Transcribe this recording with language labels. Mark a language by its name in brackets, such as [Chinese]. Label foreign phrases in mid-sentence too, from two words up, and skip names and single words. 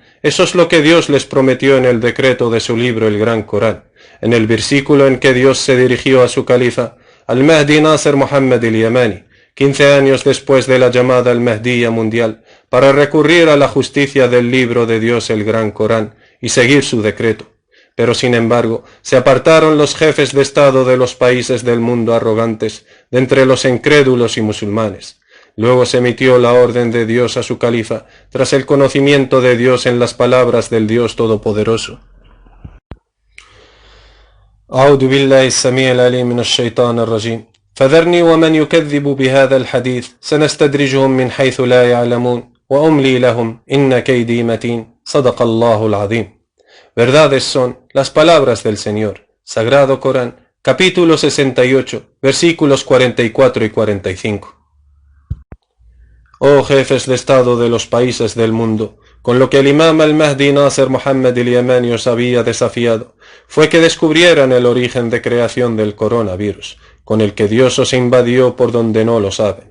[Spanish] Eso es lo que Dios les prometió en el decreto de su libro, el Gran Corán, en el versículo en que Dios se dirigió a su califa, al-Mahdi Nasser Muhammad al-Yamani, 15 años después de la llamada al-Mahdiyya mundial, para recurrir a la justicia del libro de Dios, el Gran Corán, y seguir su decreto. Pero sin embargo, se apartaron los jefes de Estado de los países del mundo arrogantes, de entre los incrédulos y musulmanes. Luego se emitió la orden de Dios a su califa, tras el conocimiento de Dios en las palabras del Dios Todopoderoso. [Arabic] أعوذ بالله السميع العليم من الشيطان الرجيم فذرني ومن يكذب بهذا الحديث سنستدرجهم من حيث لا يعلمون وأملي لهم إن كيدي متين صدق الله العظيم. [Spanish] Verdades son las palabras del Señor. Sagrado Corán, capítulo 68, versículos 44 y 45. Oh jefes de Estado de los países del mundo, con lo que el imam al-Mahdi Nasser Muhammad al-Yamani os había desafiado, fue que descubrieran el origen de creación del coronavirus, con el que Dios os invadió por donde no lo saben.